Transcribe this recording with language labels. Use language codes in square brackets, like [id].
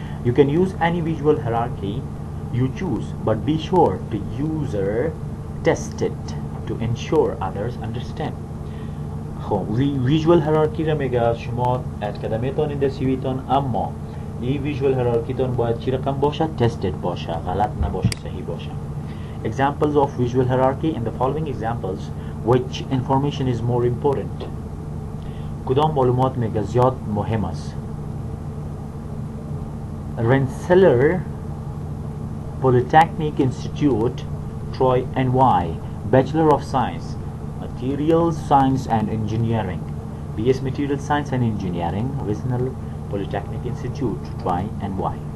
[en] You can use any visual hierarchy you choose but be sure to user test it to ensure others understand. [fa] خب ویژوال هرارکی را میگه شما اد کده میتونید در سی وی تان اما این ویژوال هرارکی تان باید چی رقم باشه؟ تستد باشه غلط نباشه صحیح باشه. [en] Examples of visual hierarchy in the following examples which information is more important. [fa] کدام معلومات میگه زیاد مهم است؟ [en] Rensselaer Polytechnic Institute Troy NY Bachelor of Science Materials Science and Engineering BS Materials Science and Engineering Rensselaer Polytechnic Institute Troy NY.